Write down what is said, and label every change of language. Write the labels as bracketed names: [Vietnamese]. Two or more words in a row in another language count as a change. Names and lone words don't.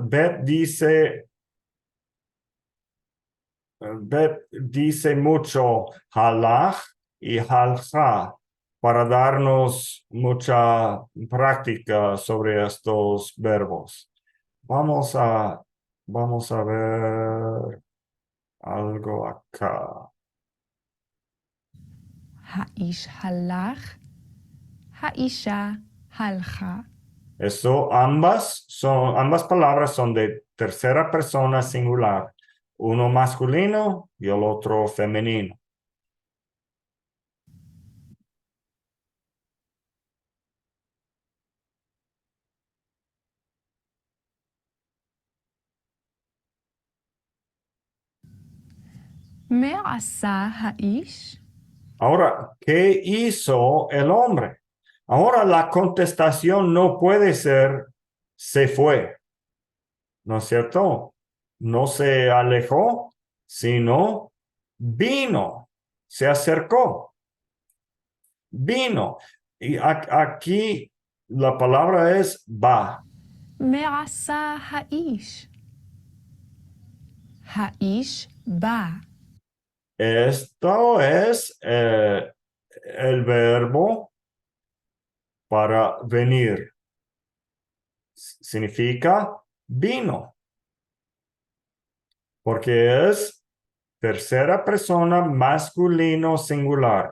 [Spanish] Beth dice mucho halach y halja para darnos mucha práctica sobre estos verbos. Vamos a ver algo acá. [Hebrew] האיש הלך, האישה הלכה. [Spanish] Ambas palabras son de tercera persona singular, uno masculino y el otro femenino. [Hebrew] מה עשה האיש? [Spanish] Ahora, ¿qué hizo el hombre? Ahora la contestación no puede ser se fue, ¿no es cierto? No se alejó, sino vino, se acercó, vino. Y aquí la palabra es va. [Hebrew] מה עשה האיש? האיש בא. [Spanish] Esto es el verbo para venir. Significa vino. Porque es tercera persona masculino singular.